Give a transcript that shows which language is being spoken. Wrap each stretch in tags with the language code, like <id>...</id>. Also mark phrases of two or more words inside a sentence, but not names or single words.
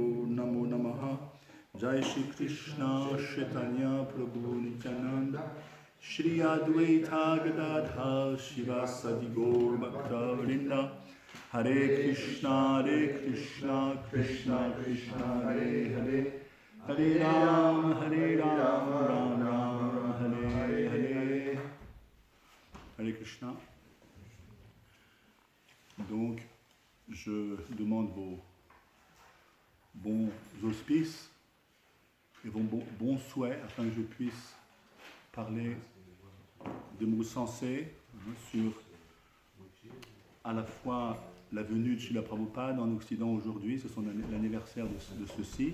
<sa>Namo Namaha Jai Shri Krishna Chaitanya Prabhu Nityananda Shri Advaita Gadadha Shivasadi Gaur Bhakta Vrinda Hare Krishna Krishna Krishna Hare Hare Hare Ram Ram Ram Hare Hare Hare Krishna.</sa> <fr>Donc, je demande vos bons auspices et vos bons souhaits afin que je puisse parler des mots sensés sur à la fois la venue de Srila Prabhupada en Occident aujourd'hui, c'est l'anniversaire de ceci.</fr>